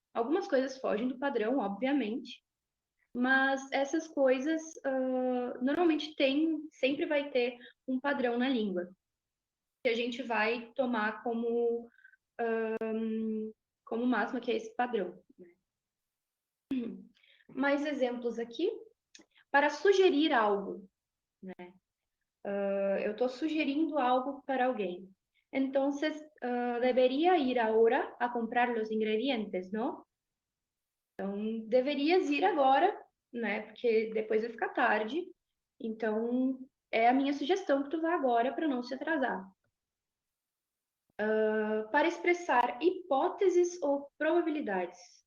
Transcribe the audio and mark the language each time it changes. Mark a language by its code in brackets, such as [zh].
[pt] Algumas coisas fogem do padrão, obviamente, mas essas coisas normalmente sempre vai ter um padrão na língua que a gente vai tomar como máxima, que é esse padrão. Mais exemplos aqui. Para sugerir algo, né? Eu estou sugerindo algo para alguém. [es] Entonces, debería ir ahora a comprar los ingredientes, ¿no? [pt] Então, deverias ir agora, né? Porque depois vai ficar tarde. Então, é a minha sugestão que tu vá agora para não se atrasar. Para expressar hipóteses ou probabilidades.